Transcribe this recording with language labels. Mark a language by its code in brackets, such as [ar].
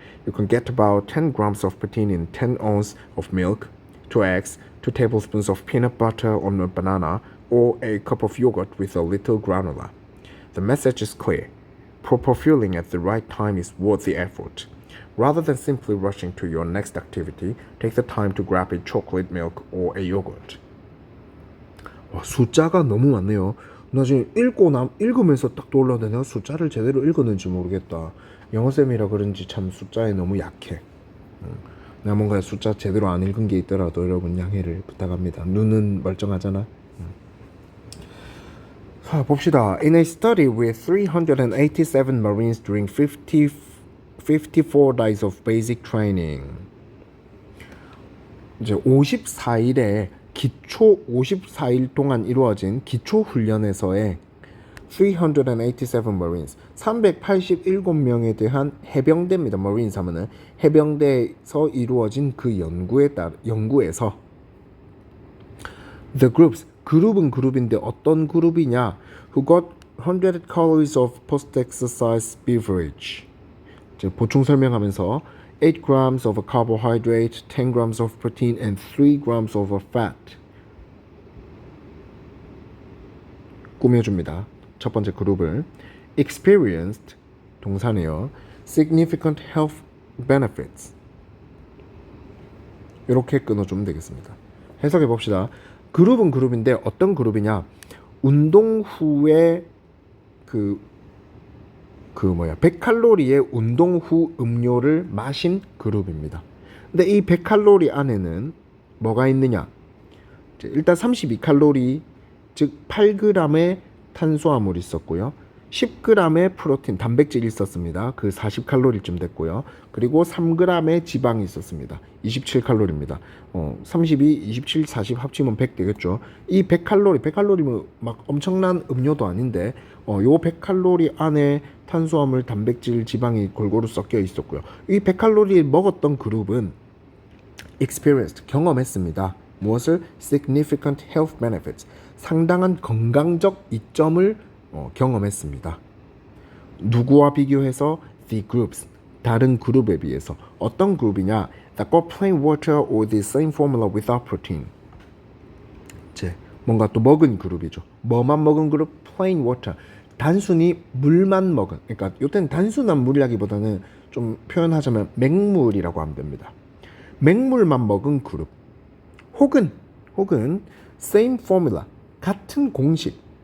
[en] You can get about 10 grams of protein in 10 ounces of milk, 2 eggs, 2 tablespoons of peanut butter on a banana, or a cup of yogurt with a little granola. The message is clear. Proper fueling at the right time is worth the effort. Rather than simply rushing to your next activity, take the time to grab a chocolate milk or a yogurt. [ko] 숫자가 너무 많네요. 나 지금 읽으면서 딱 떠올랐는데 내가 숫자를 제대로 읽었는지 모르겠다. 영어쌤이라 그런지 참 숫자에 너무 약해. 내가 뭔가 숫자 제대로 안 읽은 게 있더라도 여러분 양해를 부탁합니다. 눈은 멀쩡하잖아. 자, 봅시다. [en] In a study with 387 Marines during 54 days of basic training. [ko] 이제 54일에 기초 54일 동안 이루어진 기초 훈련에서의 387 Marines 387명에 대한 해병대입니다. Marines 하면은 해병대에서 이루어진 그 연구에서 [en] The groups [ko] 그룹은 그룹인데 어떤 그룹이냐? [en] Who got 100 calories of post-exercise beverage. [ko] 보충 설명하면서 [en] 8 grams of carbohydrate, 10 grams of protein, and 3 grams of fat. [ko] 꾸며줍니다. 첫 번째 그룹을 experienced 동사네요. [en] significant health benefits. [ko] 이렇게 끊어주면 되겠습니다. 해석해 봅시다. 그룹은 그룹인데 어떤 그룹이냐? 운동 후에 100칼로리의 운동 후 음료를 마신 그룹입니다. 근데 이 100칼로리 안에는 뭐가 있느냐? 일단 32칼로리, 즉 8g의 탄수화물이 있었고요. 10g의 프로틴, 단백질이 있었습니다. 그 40칼로리쯤 됐고요. 그리고 3g의 지방이 있었습니다. 27칼로리입니다. 32, 27, 40 합치면 100 되겠죠. 이 100칼로리면 막 엄청난 음료도 아닌데 요 100칼로리 안에 탄수화물, 단백질, 지방이 골고루 섞여 있었고요. 이 100칼로리를 먹었던 그룹은 experienced, 경험했습니다. 무엇을? [en] significant health benefits, [ko] 상당한 건강적 이점을 경험했습니다. 누구와 비교해서? [en] the groups, [ko] 다른 그룹에 비해서. 어떤 그룹이냐? [en] that got plain water or the same formula without protein. [ko] 뭔가 또 먹은 그룹이죠. 뭐만 먹은 그룹? [en] plain water, [ko] 단순히 물만 먹은, 그러니까 이때는 단순한 물이라기보다는 좀 표현하자면 맹물이라고 하면 됩니다. 맹물만 먹은 그룹. 혹은 [en] same formula, [ko] 같은 공식.